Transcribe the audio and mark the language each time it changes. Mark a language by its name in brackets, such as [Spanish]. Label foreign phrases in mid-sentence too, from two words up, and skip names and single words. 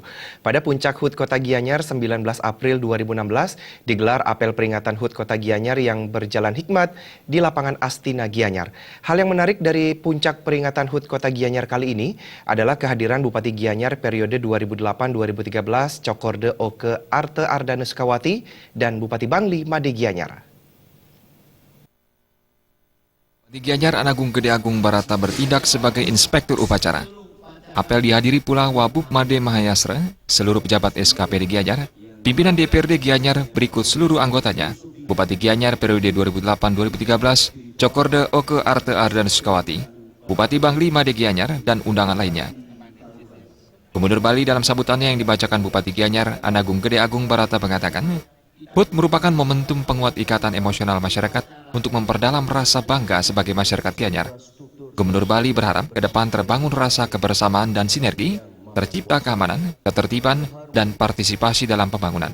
[Indonesian] Pada puncak HUT Kota Gianyar 19 April 2016, digelar apel peringatan HUT Kota Gianyar yang berjalan hikmat di lapangan Astina Gianyar. Hal yang menarik dari puncak peringatan HUT Kota Gianyar kali ini adalah kehadiran Bupati Gianyar periode 2008-2013 Cokorde Oke Arte Ardanuskawati dan Bupati Bangli Made Gianyar. Di Gianyar, Anagung Gede Agung Barata bertindak sebagai inspektur upacara. Apel dihadiri pula Wabub Made Mahayasra, seluruh pejabat SKP di Gianyar, pimpinan DPRD Gianyar berikut seluruh anggotanya, Bupati Gianyar periode 2008-2013, Cokorde Oke Arte Ardanuskawati, Bupati Bangli Made Gianyar, dan undangan lainnya. Gubernur Bali dalam sambutannya yang dibacakan Bupati Gianyar, Anagung Gede Agung Barata mengatakan, HUT merupakan momentum penguat ikatan emosional masyarakat untuk memperdalam rasa bangga sebagai masyarakat Gianyar. Gubernur Bali berharap ke depan terbangun rasa kebersamaan dan sinergi, tercipta keamanan, ketertiban, dan partisipasi dalam pembangunan.